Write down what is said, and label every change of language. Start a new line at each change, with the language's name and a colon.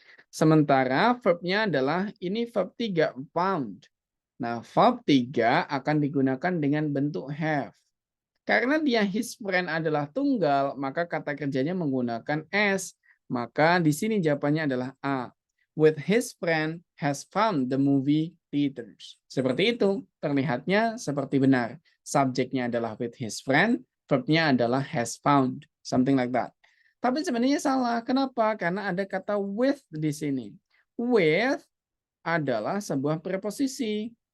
Indonesian: Sementara verbnya adalah ini verb 3 found. Nah, verb 3 akan digunakan dengan bentuk have. Karena dia
English: his friend
Indonesian: adalah tunggal, maka kata kerjanya menggunakan s. Maka di sini jawabannya adalah A.
English: With his friend has found the movie theaters.
Indonesian: Seperti itu, terlihatnya seperti benar. Subjeknya adalah
English: with his friend,
Indonesian: verbnya adalah
English: has found. Something like that.
Indonesian: Tapi sebenarnya salah. Kenapa? Karena ada kata with di sini. With adalah sebuah preposisi.